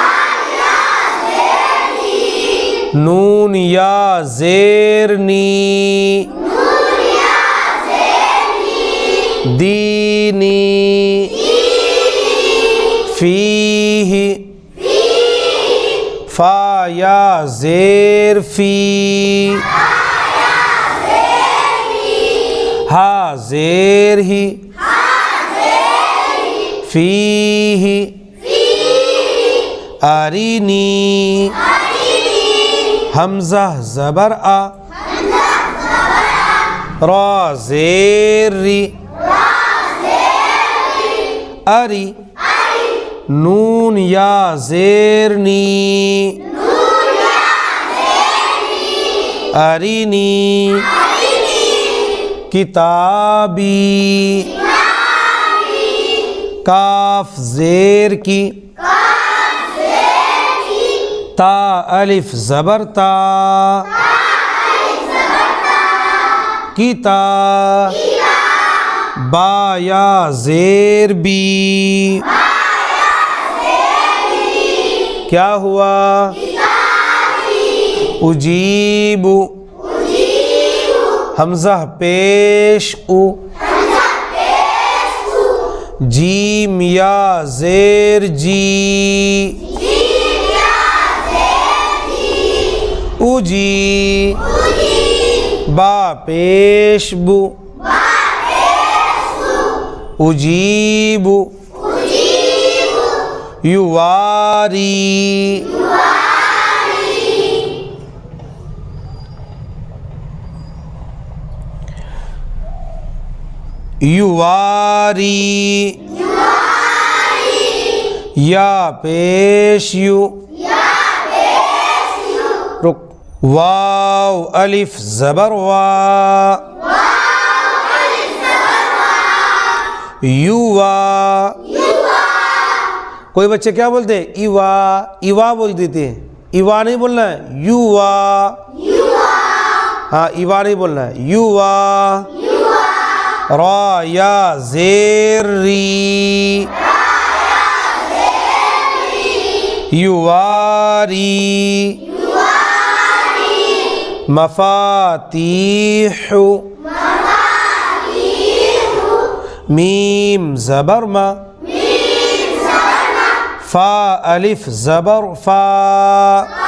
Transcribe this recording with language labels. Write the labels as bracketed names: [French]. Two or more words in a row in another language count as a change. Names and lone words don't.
[Urdu] نون یا زیر نی, دینی فیہ, فا یا زیر فی, ہا زیر ہی, فیہ, ارینی, حمزہ زبر آ, را زیر ری, اری, نون یا زیر نی, ارینی, کتابی, کاف زیر کی, تا الف زبر تا, کتا, با یا زیر بی, کیا ہوا؟ اجیب, حمزہ پیش او, جیم یا زیر جی, اجی, با پیش بو, اجیب, یواری, یواری, یا پیش یو, رک, واو الف زبر وا, یوا. کوئی بچے کیا بولتے ہیں؟ ایوا, ایوا بول دیتے ہیں. ایوا نہیں بولنا ہے, یوا. ہاں ایوا نہیں بولنا ہے, یوا. را یا زیر ری, یواری, مفاتیح, میم زبر ما, فا الف زبر فا,